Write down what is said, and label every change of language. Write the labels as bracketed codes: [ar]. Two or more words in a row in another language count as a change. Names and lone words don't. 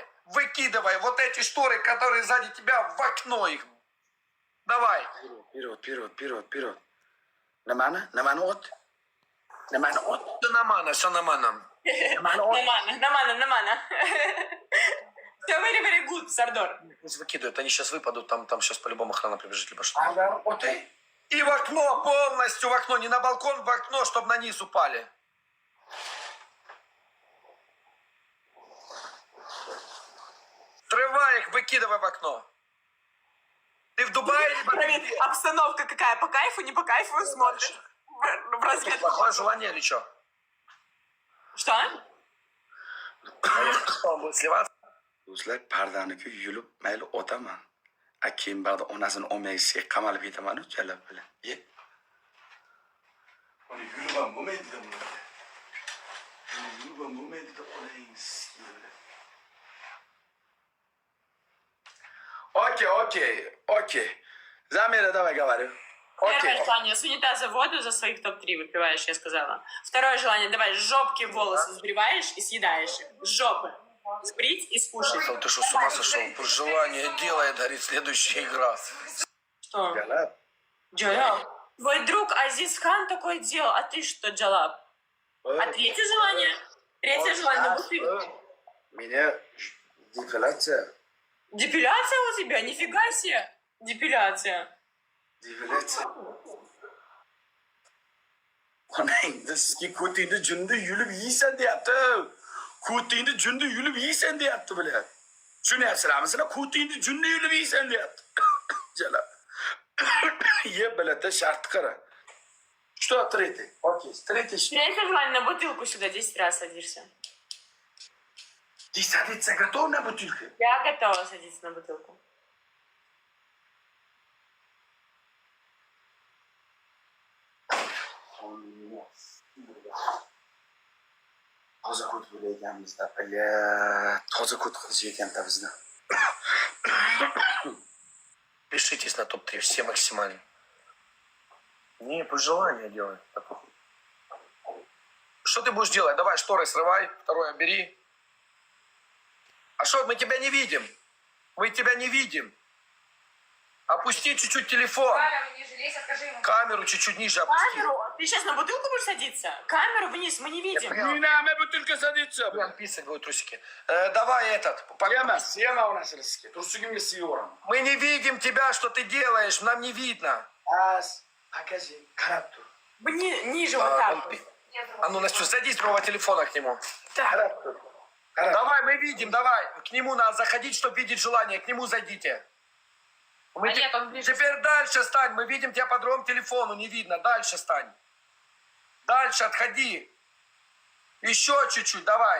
[ru] Выкидывай вот эти шторы, которые сзади тебя, в окно их. Давай. Вперед. Намана от? Все намана. Намана. Все [en] very good, [ru] Сардор. Пусть выкидывают, они сейчас выпадут, там сейчас по-любому охрана прибежит, либо что. Окей. И в окно, полностью в окно, не на балкон, в окно, чтобы на низ упали. Срывай их, выкидывай в окно. Ты в Дубае, либо Проверь, обстановка какая, по кайфу, не по кайфу, смотришь в разведку. плохое желание или что? Что? Он будет сливаться? [uz] Do'stlar, pardaniga yulib mayli o'taman. Keyin ba'da onasini olmaysiga qamalib ketaman chalab bilan. Uni yulib ham bo'lmaydi da bular. Yulib ham bo'lmaydi da olaysiz. [ru] Окей. Замера, давай говори. Первое желание, с унитаза воду за своих топ-3 выпиваешь, я сказала. Второе желание, давай с жопки волосы сбриваешь и съедаешь их. С жопы. Сбрить и скушать. Ты что, с ума сошел? Желание делает, говорит, следующая игра. Что? Jalab. Джалаб. Твой друг Азиз Хан такое делал, а ты что, Джалаб? А третье желание? Третье желание, бутылку. Меня депиляция. Депиляция у тебя? Нифига себе. Депиляция. [uz] Onang sizga ko'tingni junda yulib yeysan deyapti. Ko'tingni junda yulib yeysan deyapti bular. Tushunyapsizlarmi sizlar? Ko'tingni junda yulib yeysan deyapti. Jalab. Yeb biladi, sharti qara. [ru] Что третий? Окей, третий. Третье желание, на бутылку сюда 10 раз садишься. Ты садиться готов на бутылке? Я готова садиться на бутылку. [uz] toza kut bo'layotganmizda toza kut qilishayotganda bizni. [ru] Пишитесь на топ-3, все максимально. Не, по желанию делать. Что ты будешь делать? Давай шторы срывай, второе бери. А что, мы тебя не видим? Мы тебя не видим. Опусти чуть-чуть телефон. Камеру ниже лезь, откажи ему. Камеру чуть-чуть ниже опусти. Камеру? Ты сейчас на бутылку будешь садиться? Камеру вниз, мы не видим. [uz] Nima butilka saditsa. [ru] Прям писать будут трусики. Давай этот. [uz] Yema onasini sizga. Tursugimga siyaveraman. [ru] Мы не видим тебя, что ты делаешь, нам не видно. [uz] Akaji, qarab tur. [ru] Ниже вот так. вот. А ну, Настя, садись с другого телефона к нему. [uz] Qarab tur. [ru] Давай, мы видим, давай. К нему надо заходить, чтобы видеть желание. К нему зайдите. Мы Нет, он ближе. Теперь дальше стань. Мы видим тебя по другому телефону, не видно. Дальше стань. Дальше отходи. Еще чуть-чуть, давай.